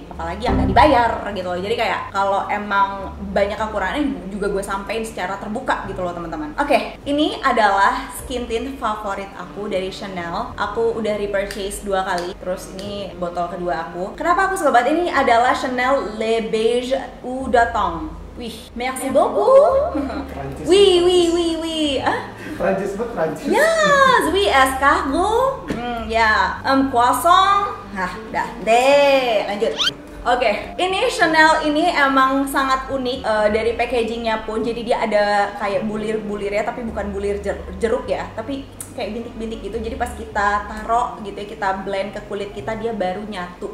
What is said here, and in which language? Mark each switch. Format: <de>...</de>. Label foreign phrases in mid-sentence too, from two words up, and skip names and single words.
<id>Apalagi yang nggak dibayar gitu loh. Jadi kayak kalau emang banyak kekurangannya juga gue sampein secara terbuka gitu loh teman-teman. Oke, ini adalah skin tint favorit aku dari Chanel. Aku udah repurchase 2 kali. Terus ini botol kedua aku. Kenapa aku suka banget? Ini adalah Chanel Le Beige Eau de Tong.</id> <fr>Wih, merci beaucoup. Oui.</fr> <id>Prancis banget, Prancis. Yes,</id> <fr>oui, escargot.</fr> <id>Ya, croissant. Dah deh, lanjut. Oke, ini Chanel ini emang sangat unik dari packagingnya pun. Jadi dia ada kayak bulir-bulirnya, tapi bukan bulir jeruk ya, tapi kayak bintik-bintik gitu. Jadi pas kita taruh gitu ya, kita blend ke kulit kita, dia baru nyatu.</id>